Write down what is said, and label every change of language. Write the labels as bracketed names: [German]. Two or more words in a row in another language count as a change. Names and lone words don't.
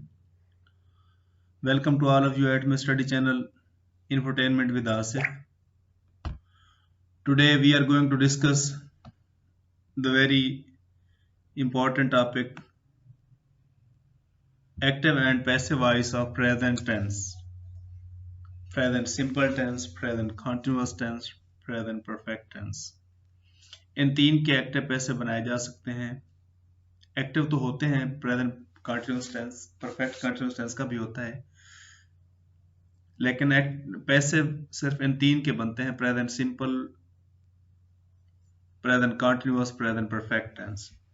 [English] Welcome to all of you at my study channel Infotainment with Asif. Today we are going to discuss the very important topic active and passive voice of present tense, present simple tense, present continuous tense, present perfect tense. [Hindi] इन तीन के [English] active passive [Hindi] बनाए जा सकते हैं। एक्टिव तो होते हैं, [English] present continuous tense, perfect continuous tense [Hindi] का भी होता है, लेकिन पैसिव सिर्फ इन तीन के बनते हैं, [English] present simple, present continuous, present perfect tense.